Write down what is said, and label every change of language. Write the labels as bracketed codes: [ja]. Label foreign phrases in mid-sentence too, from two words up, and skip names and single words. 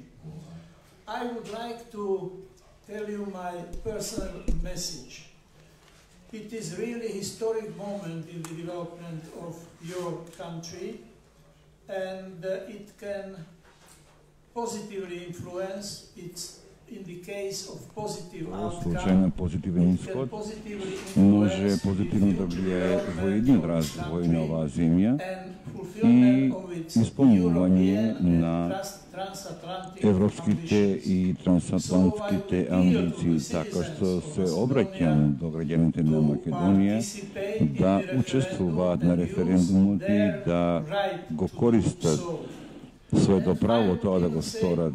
[en] I would like to tell you my personal message. It is really a historic moment in the development of your country, and it can positively influence its, in the case of positive outcome, [mk] позитивен исход може позитивно да влияе во еден развој на оваа земја и исполнување на европските и трансатлантските амбиции, така што се обраќам до граѓаните на Македонија да учествуваат на референдумот и да го користат своето право тоа да го сторат.